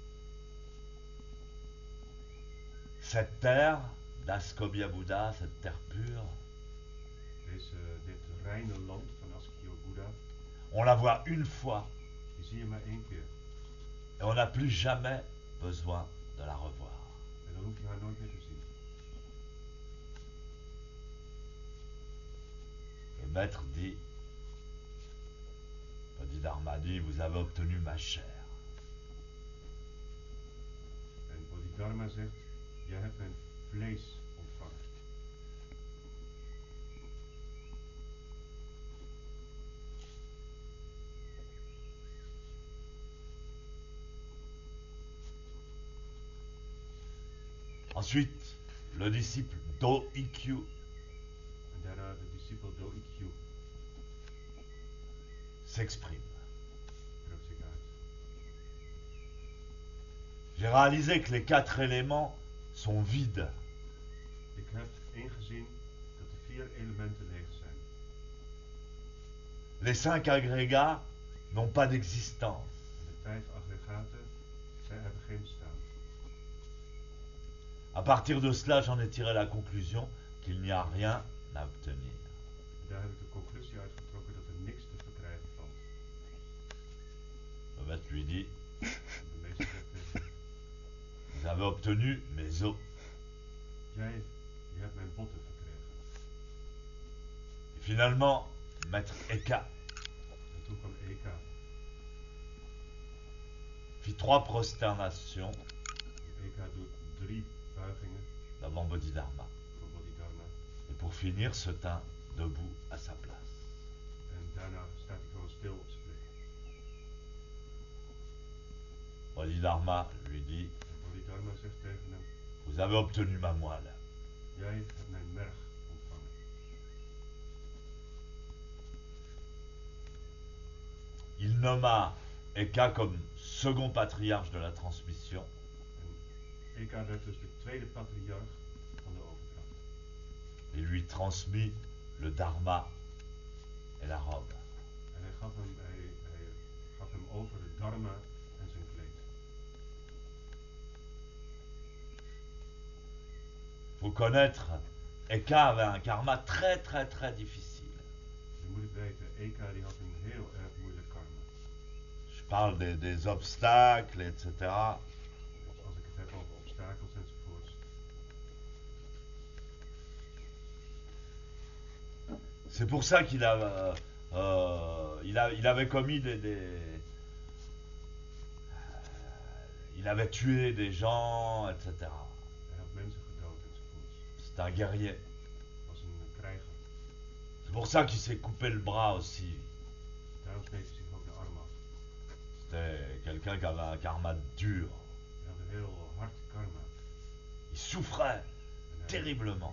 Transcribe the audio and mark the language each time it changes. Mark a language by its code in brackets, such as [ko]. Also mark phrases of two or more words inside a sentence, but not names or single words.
[fr] Cette terre d'Askobya Bouddha, cette terre pure, [nl] Dit reine land van Askyo Buddha, [fr] on la voit une fois [nl] die zie je maar één keer. [fr] et on n'a plus jamais besoin de la revoir. [nl] En dan hoef je haar nooit meer te zien. [fr] Le maître dit, Bodhidharma dit, vous avez obtenu ma chair. [nl] En Bodhidharma zegt, jij hebt mijn vlees ontvangen. [fr] Ensuite, le disciple Do-Ikkyu [nl] En daarna de discipel Do-Ikkyu [fr] s'exprime. [nl] drukt zich uit. [fr] J'ai réalisé que les 4 éléments sont vides. [nl] Ik heb ingezien dat de 4 elementen leeg zijn. [fr] Les 5 agrégats n'ont pas d'existence. [nl] En de 5 aggregaten, zij hebben geen bestaan. [fr] À partir de cela, j'en ai tiré la conclusion qu'il n'y a rien à obtenir. [nl] En daar heb ik de conclusie uitgetrokken dat er niks te verkrijgen valt. [fr] Le maître lui dit, [nl] De meester zegt tegen hem, [fr] vous avez obtenu mes os. [nl] je hebt mijn botten verkregen. [fr] Et finalement, maître Eka [nl] En toen kwam Eka. [fr] fit 3 prosternations [nl] En Eka doet 3 buigingen [fr] devant Bodhidharma. [nl] voor Bodhidharma. [fr] Et pour finir, se tint debout à sa place. [nl] En daarna staat hij gewoon stil op zijn plek. [fr] Bodhidharma lui dit, [nl] En Bodhidharma zegt tegen hem, [fr] vous avez obtenu ma moelle. [nl] jij hebt mijn merg ontvangen. [fr] Il nomma Eka comme second patriarche de la transmission [nl] En Eka werd dus de tweede patriarch van de overdracht. [fr] et lui transmit le dharma et la robe. [nl] En hij gaf hem over het dharma en zijn kleed. [fr] Faut connaître, Eka avait un karma très difficile. [nl] Je moet het weten, Eka die had een heel erg moeilijk karma. [fr] Je parle des obstacles, etc. [nl] Dus als ik het heb over obstakels enzovoorts. [fr] C'est pour ça qu'il a il avait commis il avait tué des gens, etc. [nl] Hij had mensen gedood enzovoorts. [fr] C'est un guerrier. [nl] Was een krijger. [fr] C'est pour ça qu'il s'est coupé le bras aussi. [nl] Daarom sneed hij zich ook de arm af. [fr] C'était quelqu'un qui avait un karma dur. [nl] Hij had een heel hard karma. [fr] Il souffrait [nl] En [fr] terriblement.